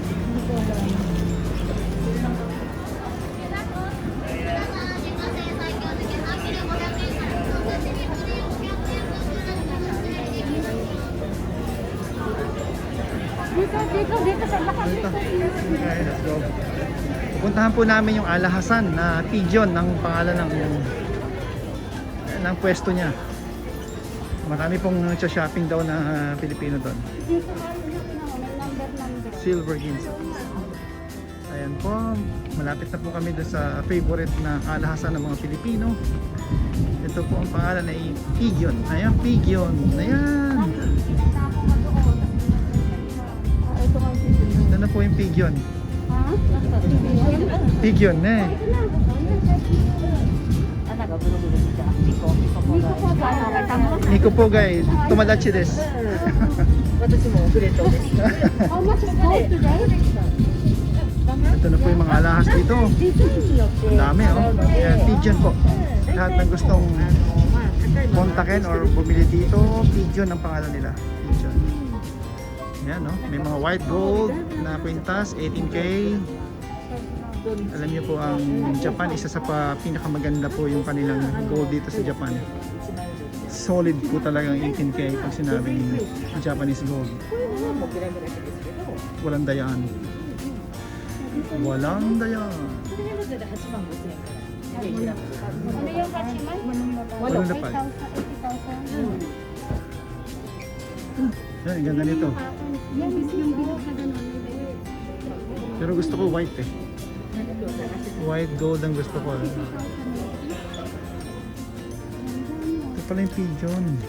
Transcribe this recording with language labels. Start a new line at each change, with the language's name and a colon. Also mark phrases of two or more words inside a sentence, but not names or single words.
Filipino: Dito sa lakas. Dito.
English: Okay, let's go.
Filipino: Puntahan po namin yung alahasan na pigeon ng pangalan ng pwesto niya. Marami pong shopping daw na Pilipino doon. Dito may number. Silver Hills. Ayan po, malapit na po kami doon sa favorite na alahasan ng mga Pilipino. Ito po ang pangalan ay pigeon. Ayan, pigeon. Ayan. Ito nga yung Ito na po yung pigeon. ha? Pigeon na eh. Nico po guys,
Japanese: 友達です.
English: How much is gold today?
Filipino: Ito na po yung mga alahas dito. Ang dami oh. Ayan, pigeon po. Lahat ng gustong kontakin or bumili dito, pigeon ang pangalan nila. Pigeon. Ayan oh. May mga
English: white gold
Filipino: na kwintas, 18K. Alam niyo po ang Japan, isa sa pinakamaganda po yung kanilang gold dito sa Japan. Solid po talagang 18K pag sinabing
English: Japanese gold.
Filipino: Walang dayaan. Walang dayaan.
Japanese: それだったら8万5千円から手開く。
Filipino: Ano yung kachiman? Walang lapad. Yan, ang ganda nito. Yan is yung bilog na ganun. Pero gusto ko white eh.
English: White gold
Filipino: ang gusto ko. Ito pala yung pigeon.